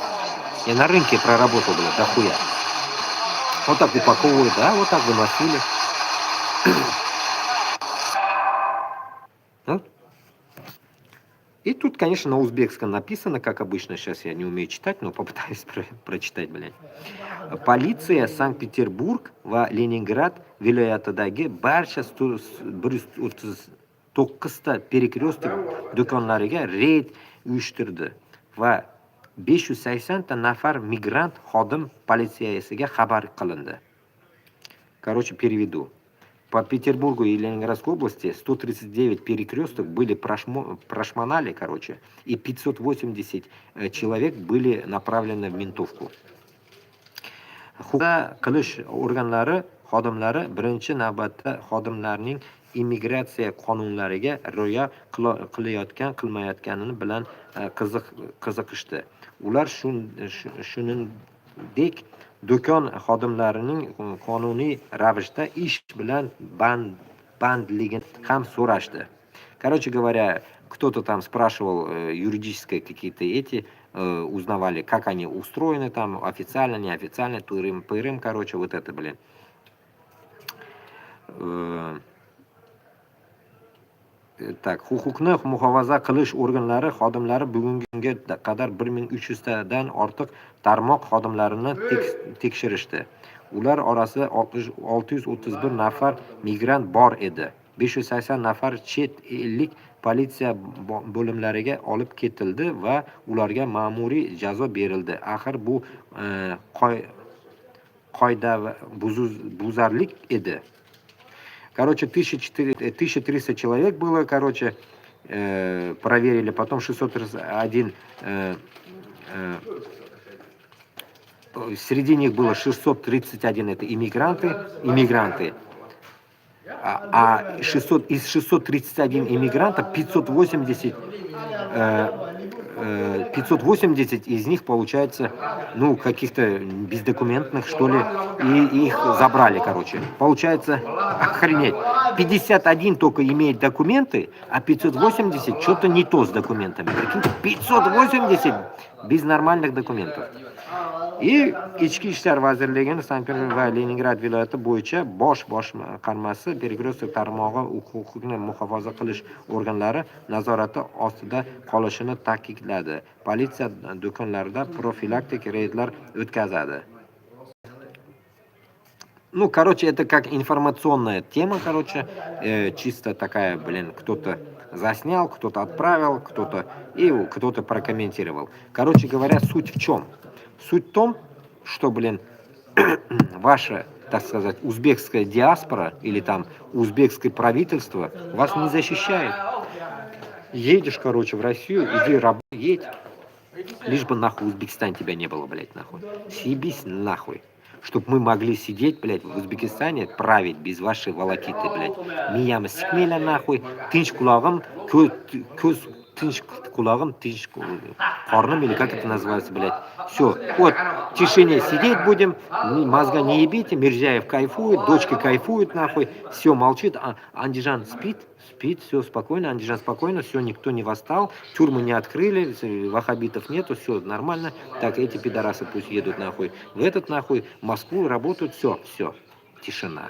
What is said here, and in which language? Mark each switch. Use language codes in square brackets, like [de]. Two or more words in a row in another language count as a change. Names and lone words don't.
[ru] Я на рынке проработал, дохуя. Вот так упаковывали, да, вот так выносили. И тут, конечно, на узбекском написано, как обычно, сейчас я не умею читать, но попытаюсь прочитать, Полиция Санкт-Петербург [uz] va Leningrad viloyatidagi barcha 139 перекресток do'konlariga reyd uyushtirdi va 580 nafar migrant xodim politsiyasiga xabar qilindi. [ru] Короче, переведу. По Петербургу и Ленинградской области 139 перекресток были прошмонали, и 580 человек были направлены в ментовку. [uz] Huquqni qilish organlari xodimlari birinchi navbatda xodimlarning immigratsiya qonunlariga rioya qilayotgan-qilmayotgani bilan qiziqishdi. Ular shuningdek do'kon xodimlarining qonuniy ravishda ish bilan bandligini ham so'rashdi. [ru] Короче говоря, кто-то там спрашивал юридические какие-то узнавали, как они устроены там, официально, неофициально, тырым, вот это, Так, [uz] huquqni muhofaza qilish organlari xodimlari bugunga qadar 1300 tadan ortiq tarmoq xodimlarini tekshirishdi. Ular orasida 631 nafar migrant bor edi. 580 nafar chet ellik politsiya bo'limlariga olib ketildi va ularga ma'muriy jazo berildi. Axir bu qoidabuzarlik edi. [ru] 1300 человек было, проверили, потом 631, среди них было 631 это иммигранты, из 631 иммигранта 580 из них, получается, ну, каких-то бездокументных, что ли, и их забрали, короче. Получается, охренеть, 51 только имеет документы, а 580 что-то не то с документами. Прикиньте, 580 без нормальных документов. [uz] И Ichki ishlar vazirligining Sankt-Peterburg va Leningrad viloyati bo'yicha bosh boshqarmasi Перекресток tarmog'i huquqni muhofaza qilish organlari nazorati ostida qolishini ta'kidladi. Politsiya do'konlarida profilaktik reydlar o'tkazadi. [ru] Ну, короче, это как информационная тема, короче, чисто такая, блин, кто-то заснял, кто-то отправил, кто-то прокомментировал. Короче говоря, суть в чем? Суть в том, что, блин, ваша, так сказать, узбекская диаспора или там узбекское правительство вас не защищает. Едешь, короче, в Россию, иди едь, лишь бы нахуй в Узбекистане тебя не было, блядь, нахуй. Съебись нахуй. Чтоб мы могли сидеть, блядь, в Узбекистане, править без вашей волокиты, блядь. [uz] Миямы сикмейля нахуй, тынч кулагым, тынч кулагым, тынч корным, [ru] или как это называется, блядь. Все, вот, в тишине сидеть будем, мозга не ебите, Мирзяев кайфует, дочка кайфует, нахуй, все, молчит, Андижан спит, все спокойно, Андижан спокойно, все, никто не восстал, тюрьмы не открыли, ваххабитов нету, все нормально, так, эти пидорасы пусть едут нахуй, в этот нахуй, в Москву работают, все, тишина.